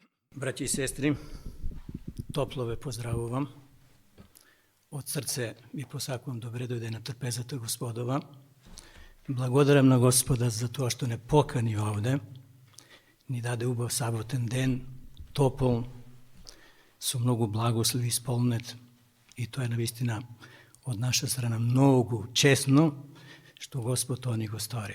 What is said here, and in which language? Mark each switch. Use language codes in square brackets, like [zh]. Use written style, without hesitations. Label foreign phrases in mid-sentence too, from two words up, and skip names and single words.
[mk] Braći i sestri, toplo ve pozdravувам. Od srce vi posакувам добре дојде на трпезата Господова. Благодарам на Господа за тоа што не покани овде, ни даде убав саботен ден, топол, со многу благослови исполнет. И тоа е навистина од наша страна многу честно, што Господ тоа ни го стори.